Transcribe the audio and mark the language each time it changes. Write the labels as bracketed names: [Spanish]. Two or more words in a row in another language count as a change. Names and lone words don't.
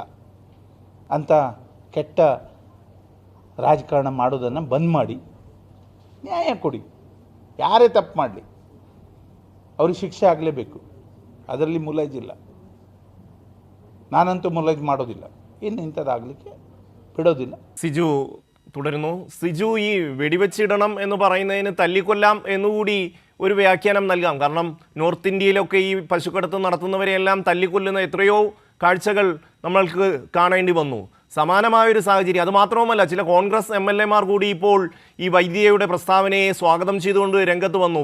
[Kannada] ಅಂತ ಕೆಟ್ಟ ರಾಜಕಾರಣ ಮಾಡೋದನ್ನು ಬಂದ್ ಮಾಡಿ ನ್ಯಾಯ ಕೊಡಿ. ಯಾರೇ ತಪ್ಪು ಮಾಡಲಿ ಅವ್ರಿಗೆ ಶಿಕ್ಷೆ ಆಗಲೇಬೇಕು. ಅದರಲ್ಲಿ ಮುಲಾಜಿಲ್ಲ. ನಾನಂತೂ ಮುಲಾಜ್ ಮಾಡೋದಿಲ್ಲ, ಇನ್ನು ಇಂಥದ್ದಾಗಲಿಕ್ಕೆ ಬಿಡೋದಿಲ್ಲ. [Malayalam] സിജു തുടരുന്നു. സിജു, ഈ വെടിവെച്ചിടണം എന്ന് പറയുന്നതിന് തല്ലിക്കൊല്ലാം എന്നുകൂടി ഒരു വ്യാഖ്യാനം നൽകാം. കാരണം നോർത്ത് ഇന്ത്യയിലൊക്കെ ഈ പശുക്കടത്ത് നടത്തുന്നവരെയെല്ലാം തല്ലിക്കൊല്ലുന്ന എത്രയോ കാഴ്ചകൾ നമ്മൾക്ക് കാണേണ്ടി വന്നു. സമാനമായൊരു സാഹചര്യം. അതുമാത്രവുമല്ല, ചില കോൺഗ്രസ് MLA-മാർ കൂടി ഇപ്പോൾ ഈ വൈദ്യയുടെ പ്രസ്താവനയെ സ്വാഗതം ചെയ്തുകൊണ്ട് രംഗത്ത് വന്നു.